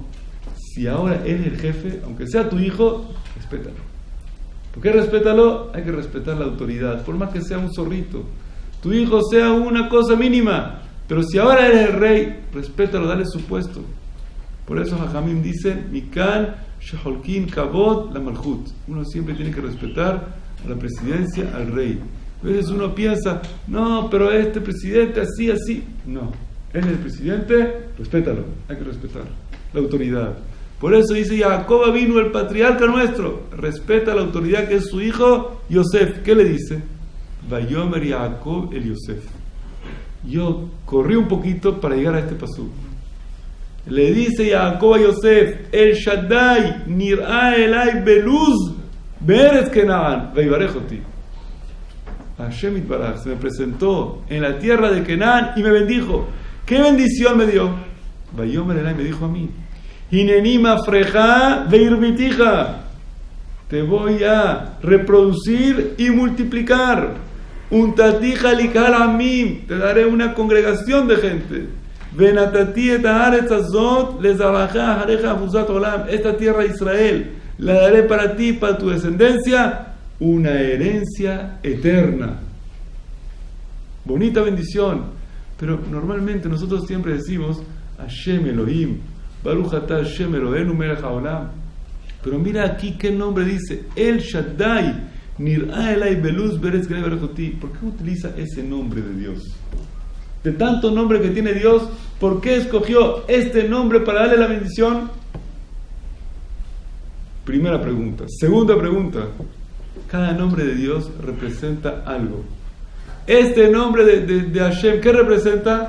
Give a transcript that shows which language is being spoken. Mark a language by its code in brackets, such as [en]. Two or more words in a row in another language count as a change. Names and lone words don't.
[es] Si ahora él es el jefe, aunque sea tu hijo, respétalo. ¿Por qué respétalo? Hay que respetar la autoridad, por más que sea un zorrito. Tu hijo sea una cosa mínima, pero si ahora eres el rey, respétalo, dale su puesto. Por eso Jajamim dice: [he] מכאן שחולקין כבוד למלכות. [es] Uno siempre tiene que respetar a la presidencia, al rey. A veces uno piensa: no, pero este presidente así, así. No, él es el presidente, respétalo, hay que respetar la autoridad. Por eso dice Jacob vino el patriarca nuestro, respeta la autoridad que es su hijo Yosef. ¿Qué le dice? [he] ויאמר יעקב אל יוסף. [es] Yo corrí un poquito para llegar a este pasú. Le dice Jacob a Yosef, [he] אל שדי נראה אלי בלוז בארץ כנען ויברכני. השם יתברך [es] se me presentó en la tierra de Kenaan y me bendijo. ¿Qué bendición me dio? [he] ויאמר אלי [es] me dijo a mí, [he] הנני מפרך והרביתך. [es] Te voy a reproducir y multiplicar. [he] ונתתיך לקהל עמים. [es] Te daré una congregación de gente. [he] ונתתי את הארץ הזאת לזרעך אחריך אחזת עולם. [es] Esta tierra de Israel la daré para ti, para tu descendencia, una herencia eterna. Bonita bendición. Pero normalmente nosotros siempre decimos [he] השם אלהים, ברוך אתה השם אלהינו מלך העולם. [es] Pero mira aquí qué nombre dice, [he] אל שדי נראה אלי בלוז בארץ כנען ויברכני. [es] ¿Por qué utiliza ese nombre de Dios? De tanto nombre que tiene Dios, ¿por qué escogió este nombre para darle la bendición? Primera pregunta. Segunda pregunta. Cada nombre de Dios representa algo. Este nombre de Hashem, ¿qué representa?